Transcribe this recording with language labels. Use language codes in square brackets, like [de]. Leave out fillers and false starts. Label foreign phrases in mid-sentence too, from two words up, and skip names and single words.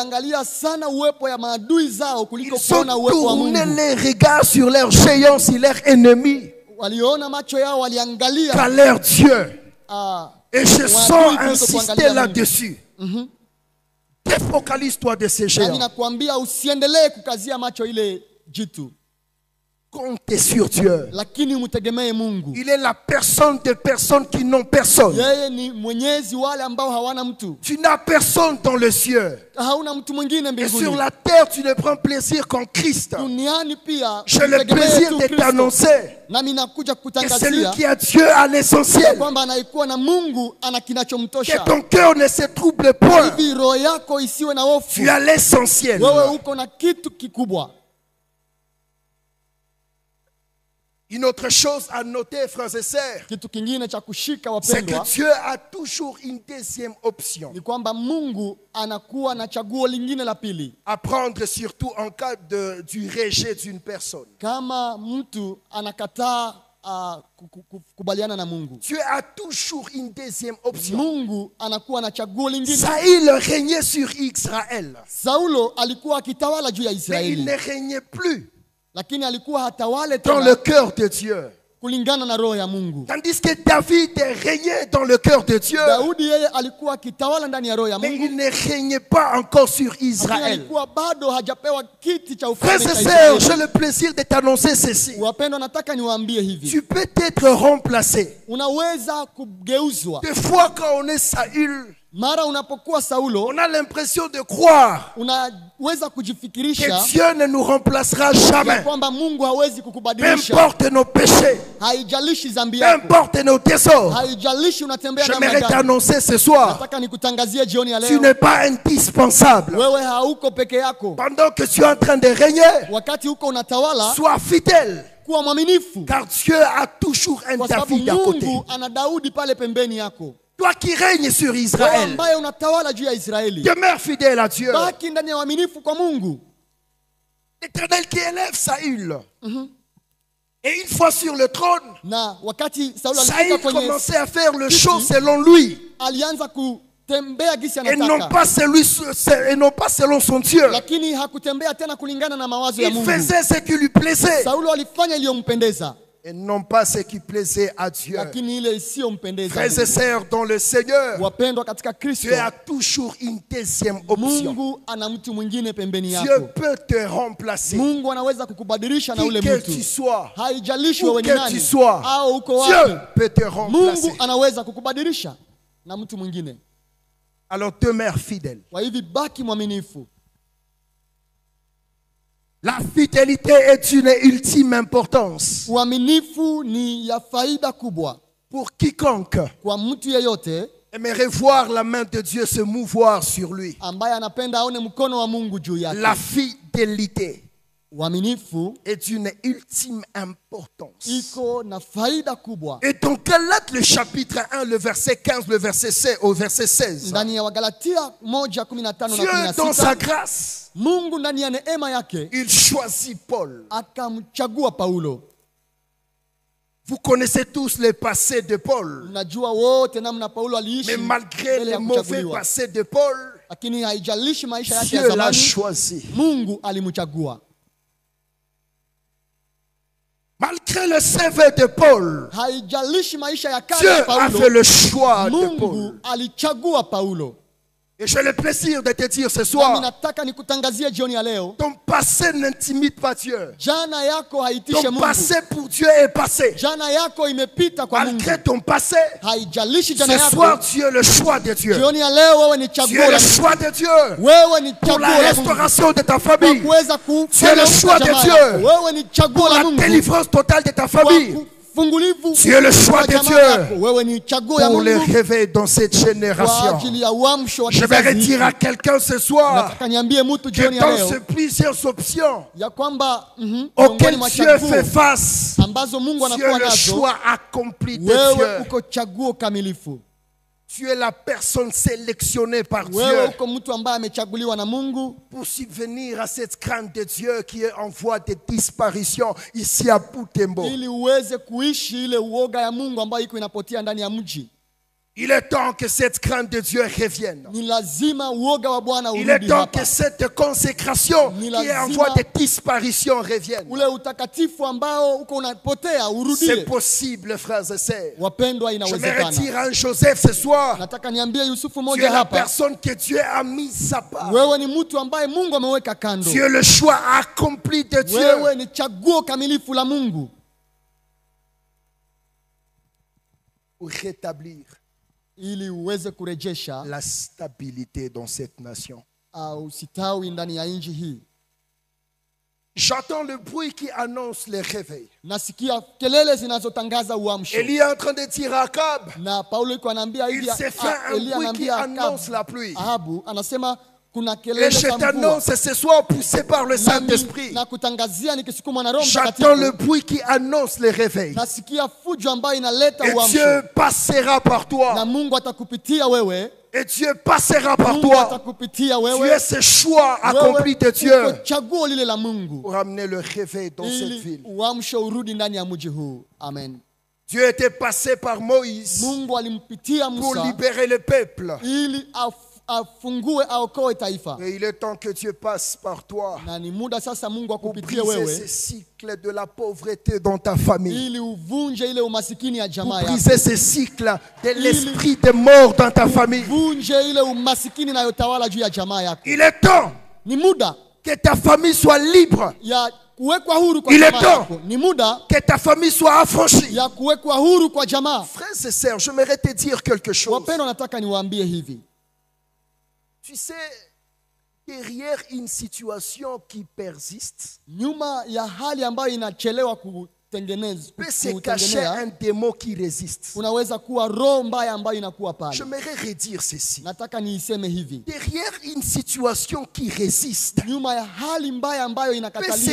[fr] Ils ont tourné les regards sur leur géant, sur leur ennemi, qu'à leur Dieu. Et je sens insister là-dessus. Défocalise-toi de ces géants. compter sur Dieu. [sw] lakini umtegemee Mungu. [fr] Il est la personne des personnes qui n'ont personne. [sw] Yeye ni mwenyezi wale ambao hawana mtu. [fr] Tu n'as personne dans le ciel. [sw] Hauna mtu mwingine [fr] Et [sw] mbinguni. [fr] sur la terre, tu ne prends plaisir qu'en Christ. [sw] Duniani pia [fr] J'ai le plaisir de t'annoncer [sw] nami nakuja [fr] que celui [sw] kutangazia [fr] qui a Dieu à l'essentiel, [sw] kwamba anaikuwa na Mungu ana [fr] que [sw] kinachomtosha. [fr] ton cœur ne se trouble point. [sw] Hivi roho yako isiwe na hofu. [fr] Tu as l'essentiel. [sw] Wewe uko na kitu kikubwa. [fr] Une autre chose à noter, frères et sœurs, [sw] Kitu kingine cha kushika [fr] c'est [sw] wapendwa, [fr] que Dieu a toujours une deuxième option [sw] ni kwamba Mungu anakuwa na chaguo lingine la pili. [fr] à prendre, surtout en cas du rejet d'une personne. [sw] Kama mtu anakataa kubaliana na Mungu, [fr] Dieu a toujours une deuxième option. [sw] Mungu anakuwa na chaguo lingine. [fr] Saül régnait sur Israël, [sw] Saulo alikuwa akitawala juu ya [fr] mais il [sw] Israeli, [fr] ne régnait plus [sw] lakini alikuwa hatawale [fr] dans [sw] tena [fr] le cœur de Dieu. [sw] kulingana na roho ya Mungu. [fr] Tandis que David régnait dans le cœur de Dieu, [sw] Daudi yeye alikuwa akitawala ndani ya roho ya [fr] mais [sw] Mungu, [fr] il ne régnait pas encore sur [sw] lakini [fr] Israël. [sw] alikuwa bado hajapewa kiti cha [fr] Frères [sw] ufalme [fr] et [sw] cha [fr] sœurs, j'ai [sw] Israeli. [fr] le plaisir de t'annoncer ceci. [sw] Wapendwa, nataka niwaambie hivi, [fr] Tu peux être remplacé. [sw] unaweza kugeuzwa. [fr] Des fois, quand on est Saül, [sw] Mara unapokuwa Saulo, [fr] on a l'impression de croire [sw] unaweza [fr] que [sw] kujifikirisha [fr] Dieu ne nous remplacera [sw] ya [fr] jamais. [sw] kwamba Mungu hawezi [fr] Peu [sw] kukubadilisha. [fr] importe nos péchés, [sw] Haijalishi dhambi [fr] peu [sw] yako, [fr] importe nos désorts. [sw] haijalishi unatembea namna [fr] J'aimerais [sw] gani. [fr] t'annoncer ce soir, [sw] Nataka nikutangazie jioni ya [fr] tu [sw] leo, [fr] n'es pas indispensable. [sw] wewe hauko peke yako. [fr] Pendant que tu es en train de régner, [sw] Wakati uko unatawala, [fr] sois fidèle, [sw] kuwa mwaminifu, [fr] car Dieu a toujours un [sw] kwa sababu [fr] David à côté. [sw] Mungu ana Daudi pale pembeni yako. [fr] Toi qui règnes sur [sw] Wewe [fr] Israël, [sw] ambaye unatawala juu ya Israeli, [fr] demeure fidèle à Dieu. [sw] baki ndani ya uaminifu kwa Mungu. [fr] L'Éternel qui élève Saül. Et une fois sur le trône, [sw] Na wakati Saulo [fr] Saül [sw] alifika kwenye, [fr] commençait à faire le choses selon lui. [sw] alianza kutembea gisi [fr] Et non [sw] anataka, [fr] pas selon son Dieu. [sw] lakini hakutembea tena kulingana na mawazo ya [fr] Il [sw] Mungu. [fr] faisait ce qui lui plaisait. [sw] Saulo alifanya iliyompendeza, [fr] Et non pas ce qui plaisait à Dieu. [sw] lakini ile isiyompendeza [fr] Frères et [sw] Mungu. [fr] sœurs dans le Seigneur, [sw] Wapendwa katika Kristo, [fr] Dieu a toujours une deuxième option. [sw] Mungu ana mtu mwingine pembeni [fr] Dieu [sw] yako. [fr] peut te remplacer. [sw] Mungu anaweza kukubadilisha na [fr] Qui [sw] ule [fr] que [sw] mtu. [fr] tu sois, [sw] Haijalishi [fr] où [sw] wewe ni [fr] que [sw] nani [fr] tu sois, [sw] au uko [fr] Dieu [sw] wapi, [fr] peut te remplacer. [sw] Mungu anaweza kukubadilisha na mtu mwingine. [fr] Alors demeure fidèle. [sw] Kwa hivi baki mwaminifu. [fr] La fidélité est d'une ultime importance [sw] Uaminifu ni ya faida kubwa [fr] pour quiconque [sw] kwa mtu yeyote [fr] aimerait voir la main de Dieu se mouvoir sur lui. [sw] ambaye anapenda aone mkono wa Mungu juu [fr] La [sw] yake. [fr] fidélité [sw] Uaminifu [fr] est d'une ultime importance. [sw] iko na faida kubwa. [fr] Et donc Galates le chapitre 1, le verset 15, le verset 16, au verset 16. [sw] Ndani ya Wagalatia 1:15 [fr] Dieu [sw] na [fr] dans sa [sw] 16, [fr] grâce, [sw] Mungu ndani ya neema yake [fr] il choisit Paul. [sw] akamchagua Paulo. [fr] Vous connaissez tous les passés de Paul. [sw] Mnajua wote namna Paulo aliishi [fr] Mais malgré [sw] mbele [fr] les [sw] ya [fr] mauvais [sw] kuchaguliwa. [fr] passés de Paul, [sw] Lakini haijalishi maisha yake ya [fr] Dieu l'a [sw] zamani, [fr] choisi. [sw] Mungu alimchagua. [fr] Malgré le CV de Paul, [sw] Haijalishi maisha ya kale [fr] Dieu [sw] ya [fr] a fait [sw] Paulo, [fr] le choix de [sw] Mungu [fr] Paul. [sw] alichagua Paulo. [fr] Et j'ai le plaisir de te dire ce [sw] Nami [fr] soir, [sw] nataka nikutangazie jioni ya leo, [fr] ton passé n'intimide pas Dieu. [sw] jana yako haitishe [fr] Ton [sw] Mungu. [fr] passé pour Dieu est passé. [sw] Jana yako imepita kwa Mungu. [fr] Malgré ton passé, [sw] Haijalishi jana [fr] ce soir [sw] yako, [fr] tu es le choix de Dieu. [sw] jioni ya leo wewe ni [fr] Tu [sw] chaguo [fr] es le [sw] la Mungu. [fr] choix de Dieu [sw] Wewe ni [fr] pour [sw] chaguo [fr] la [sw] la Mungu. [fr] restauration de ta [sw] Kwa [fr] famille, [sw] kuweza [fr] Tu es [sw] kufanya [fr] le choix de [sw] jamaa [fr] Dieu. [sw] yako. Wewe ni chaguo [fr] pour la [sw] la Mungu. [fr] délivrance totale de ta famille, [sw] Kwa ufungulivu [fr] Tu es le choix [sw] wa [fr] de [sw] jamaa [fr] Dieu. [sw] yako. Wewe ni chaguo ya [fr] pour le [sw] Mungu [fr] réveil dans cette [sw] kwa [fr] génération. [sw] ajili ya uamsho wa [fr] Je vais [sw] kizazi [fr] dire à [sw] hiki. [fr] quelqu'un ce soir [sw] Nataka niambie mtu jioni [fr] que [sw] ya [fr] dans [sw] leo [fr] ces plusieurs options [sw] ya kwamba miongoni [fr] auxquelles [sw] mwa [fr] Dieu [sw] chaguo [fr] fait face, [sw] ambazo Mungu [fr] tu es [sw] anakuwa [fr] le [sw] nazo, [fr] choix accompli de [sw] wewe [fr] Dieu. [sw] uko chaguo kamilifu. [fr] Tu es la personne sélectionnée par [sw] Wewe [fr] Dieu [sw] uko mtu ambaye amechaguliwa na Mungu [fr] pour subvenir à cette crainte de Dieu qui est en voie de disparition ici à Butembo. [sw] ili uweze kuishi ile uoga ya Mungu ambayo iko inapotea ndani ya mji. [fr] Il est temps que cette crainte de Dieu revienne. [sw] Ni lazima uoga wa Bwana urudi [fr] Il est temps [sw] hapa. [fr] que cette consécration qui est en voie de disparition revienne. [sw] Ule utakatifu ambao uko unapotea urudie. [fr] C'est possible, frères et sœurs. [sw] Wapendwa, [fr] Je me [sw] inawezekana. [fr] retire en Joseph ce soir. [sw] Nataka niambie Yusufu [fr] Tu [sw] moja [fr] es la [sw] hapa. [fr] personne que Dieu a mise à part. [sw] Wewe ni mtu ambaye Mungu ameweka kando. [fr] Tu es le choix accompli de Dieu. [sw] Wewe ni chaguo kamilifu la Mungu. [fr] Pour rétablir [sw] Ili uweze kurejesha [fr] la stabilité dans cette nation. [sw] Usitawi ndani ya nchi hii. [fr] J'entends le bruit qui annonce le réveil. [sw] Nasikia kelele zinazotangaza uamsho. [fr] Élie est en train de dire à Akab. [sw] Na Paulo yuko anaambia hivi, [fr] Il s'est fait un bruit qui annonce la pluie. [sw] Ahabu anasema kuna [fr] Et [sw] kelele [fr] je [sw] za mvua. [fr] t'annonce ce soir poussé par le Saint-Esprit. [sw] Na kutangazia nikisukumwa na Roho [fr] J'entends le [sw] Mtakatifu. [fr] bruit qui annonce le réveil. [sw] Nasikia fujo ambayo inaleta [fr] Et [sw] uamsho. [fr] Dieu passera par [sw] Na [fr] toi. [sw] Mungu atakupitia wewe. [fr] Et Dieu passera par [sw] Mungu [fr] toi. [sw] atakupitia [fr] Tu [sw] wewe. [fr] es ce choix accompli de Dieu [sw] Uko chaguo lile la Mungu. [fr] pour amener le réveil dans cette [sw] Ili [fr] ville. [sw] uamsho urudi ndani ya mji huu. [fr] Amen. Dieu était passé par Moïse [sw] Mungu alimpitia [fr] pour [sw] Musa [fr] libérer le peuple. [sw] ili afungue aokoe taifa. [fr] Et il est temps que Dieu passe par toi [sw] Na ni muda sasa Mungu [fr] pour [sw] akupitie [fr] briser [sw] wewe [fr] ce cycle de la pauvreté dans ta famille. [sw] ili uvunje ile umasikini ya [fr] Pour [sw] jamaa yako. [fr] briser ce cycle de l'esprit de mort dans ta famille. [sw] Vunje ile umasikini inayotawala juu ya jamaa yako. [fr] Il est temps [sw] Ni muda [fr] que ta famille soit libre. [sw] ya kuwekwa huru kwa [fr] Il est [sw] jamaa [fr] temps [sw] yako. Ni muda [fr] que ta famille soit affranchie. [sw] ya kuwekwa huru kwa jamaa. [fr] Frères et sœurs, j'aimerais te dire quelque chose. [sw] Wapendwa, nataka niwaambie hivi. [fr] Tu sais, derrière une situation qui persiste, [sw] Nyuma ya hali ambayo inachelewa [fr] peut se cacher un démon qui résiste. [sw] unaweza kuwa roho mbaya ambayo inakuwa pale. [fr] J'aimerais redire ceci. [sw] Nataka niiseme hivi. [fr] Derrière une situation qui résiste, [sw] Nyuma ya hali mbaya ambayo [fr] peut [sw] inakatalia